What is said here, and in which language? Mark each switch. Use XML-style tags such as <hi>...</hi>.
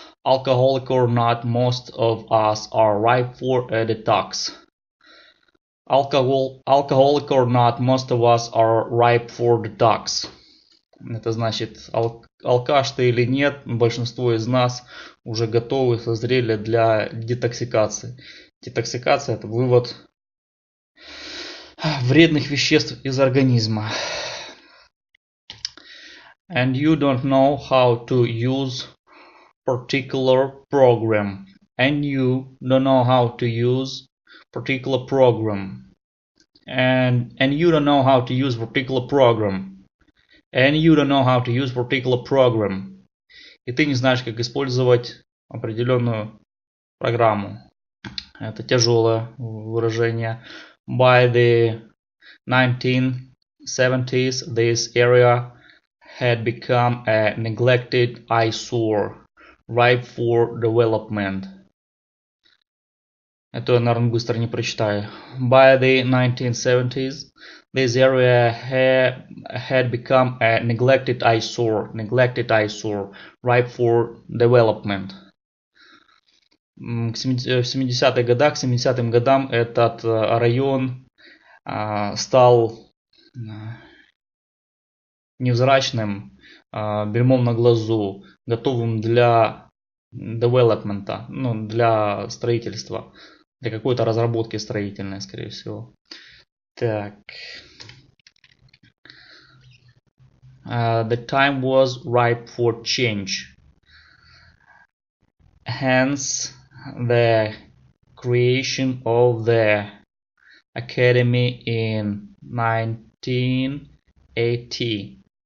<en>Alcoholic or not, most of us are ripe for a detox. Alcoholic or not, most of us are ripe for detox.</en> <ru>Это значит, алкаш ты или нет, большинство из нас уже готовы, созрели для детоксикации. Детоксикация – это вывод вредных веществ из организма.</ru> <en>And you don't know how to use particular program. And you don't know how to use particular program. And you don't know how to use particular program. And you don't know how to use particular program.</en> <ru>И ты не знаешь, как использовать определенную программу. Это тяжелое выражение.</ru> <en>By the 1970s, this area had become a neglected eyesore, ripe for development.</en> <ru>Это я, наверное, быстро не прочитаю.</ru> <en>By the 1970s, this area had become a neglected eyesore, ripe for development.</en> <ru>В 70-х годах, к 70-м годам этот район стал невзрачным, бельмом на глазу, готовым для девелопмента, ну, для строительства, для какой-то разработки строительной, скорее всего. Так.</ru> <en>The time was ripe for change. Hence, the creation of the academy in 1980.</en>